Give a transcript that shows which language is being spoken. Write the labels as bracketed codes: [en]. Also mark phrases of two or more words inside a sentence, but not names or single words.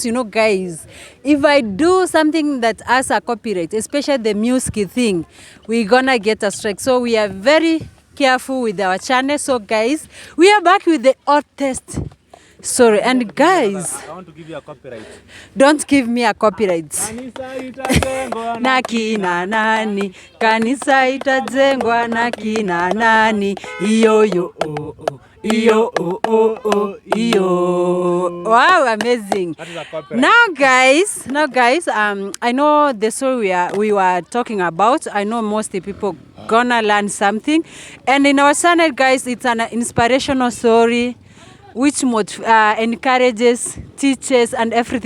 [en] You know, guys, if I do something that has a copyright, especially the music thing, we're gonna get a strike. So we are very careful with our channel. So guys, we are back with the hottest story. And guys, I want to give you a copyright. don't give me a copyright. [sw] Na kina nani, kanisa itajengwa na kina nani, iyo yo oh oh, iyo oh oh oh, iyo. [en] Wow, amazing. That is a copyright. Now guys, I know the story we were talking about. I know most people gonna learn something, and in our channel, guys, it's an inspirational story which encourages, teaches, and everything.